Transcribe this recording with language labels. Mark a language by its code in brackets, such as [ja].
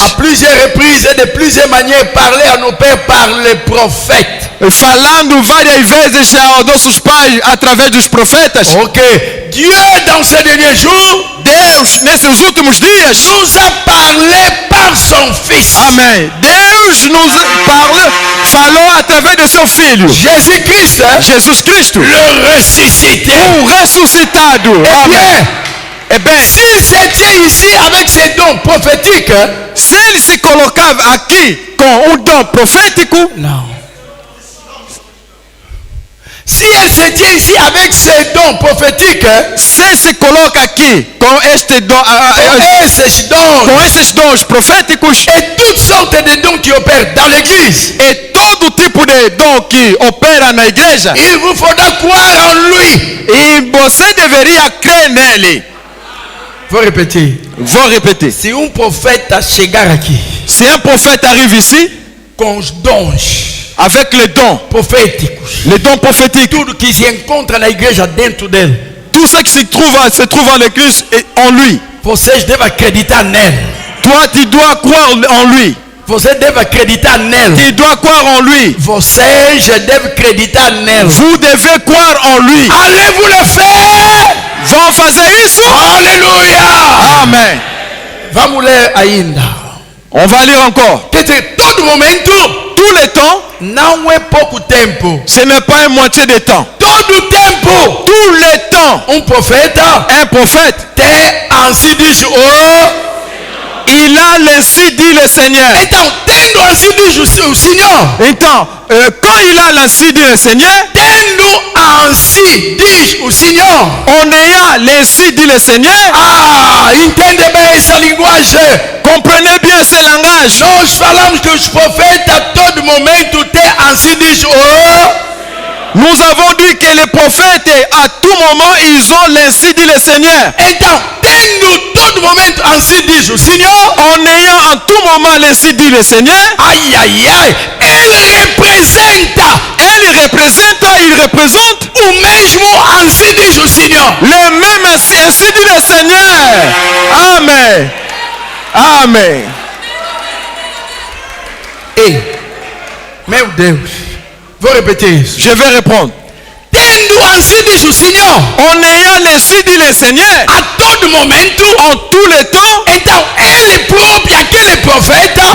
[fr] à plusieurs reprises et de plusieurs manières parlé à nos pères par les prophètes. [pt] Falando várias vezes aos nossos pais através dos profetas. Ok. [fr] Dieu dans ces derniers jours, [pt] Deus nesses últimos dias, [fr] nous a parlé par son Fils. [pt] Amém. Deus nos falou através de seu Filho. [fr] Jésus-Christ. [pt] Jesus Cristo. [fr] Le ressuscité. [pt] O ressuscitado. [fr] Eh bien, s'il se tient ici avec ses dons prophétiques, [pt] se ele se colocava aqui com dom profético, não. [fr] Si elle se tient ici avec ses dons prophétiques, [pt] se ele se coloca aqui com esses dons proféticos, [fr] et toutes sortes de dons qui opèrent dans l'église, [pt] et todo tipo de dom que opera na igreja, [fr] il vous faudra croire en lui. [pt] E você deveria crer nele. Vou repetir. Vou repetir. Se prophète chegar aqui, [fr] se un prophète arrive ici, [pt] com os dons, [fr] avec les dons [pt] prophéticos, [fr] les dons prophétiques, [pt] tudo que se encontra na igreja dentro dele, [fr] tout ce qui se trouve en l'église et en lui, [pt] vocês devem acreditar nele. [fr] Toi, tu dois croire en lui. [pt] Você deve acreditar nele. [fr] Tu dois croire en lui. [pt] Vocês devem acreditar nele. [fr] Vous devez croire en lui. Allez-vous le faire? [pt] Vão fazer isso? Aleluia! Amém. Vamos ler ainda. [fr] On va lire encore. [pt] Quer dizer, todo momento, [fr] tout le temps, [pt] não é pouco tempo. [fr] Ce n'est pas une moitié de temps. [pt] Todo tempo, [fr] tout le temps, un prophète [pt] tem [fr] ainsi dit il a l'ainsi dit le Seigneur. [pt] Então, tendo [fr] ainsi dit [pt] o Senhor. Então, [fr] quand il a l'ainsi dit le Seigneur, [pt] tendo [fr] ainsi dit [pt] o Senhor, [fr] en ayant l'ainsi dit le Seigneur, [pt] entende bem essa linguagem. [fr] Comprenez bien ce langage. [pt] Nós falamos que os profetas a todo momento têm [fr] ainsi dit Nous avons dit que les prophètes, à tout moment, ils ont l'ainsi dit le Seigneur. [pt] Então, tendo todo momento [fr] ainsi dit [pt] o Senhor, [fr] en ayant en tout moment l'ainsi dit le Seigneur, [pt] ele represente o mesmo [fr] ainsi dit [pt] o Senhor. [fr] Le même ainsi dit le Seigneur. Amen. Amen. [pt] Ei, meu Deus. Vou repetir isso. [fr] Je vais répondre. [pt] Tendo [fr] ainsi dit [pt] o Senhor, [fr] en ayant l'ainsi dit le Seigneur, [pt] a todo momento, [fr] en tout le temps, [pt] então ele próprio, aquele profeta,